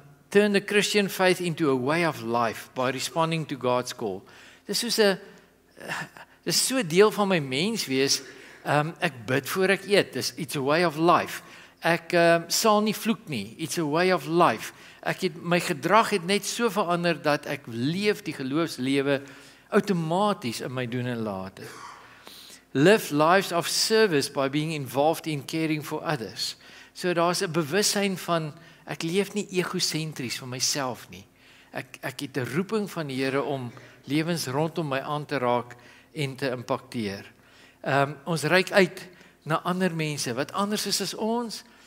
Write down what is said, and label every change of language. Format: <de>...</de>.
<en>Turn the Christian faith into a way of life by responding to God's call.</en> <af>Dis so 'n deel van my menswees. Ek bid voor ek eet.</af> <en>It's a way of life.</en> <af>Ek sal nie vloek nie.</af> <en>It's a way of life.</en> <af>My gedrag het net so verander dat ek leef die geloofslewe outomaties in my doen en late.</af> <en>Live lives of service by being involved in caring for others.</en> <af>So daar's 'n bewussyn van ek leef nie egosentries vir myself nie. Ek het 'n roeping van die Here om lewens rondom my aan te raak en te impakteer. Ons reik uit na ander mense wat anders is as ons.</af>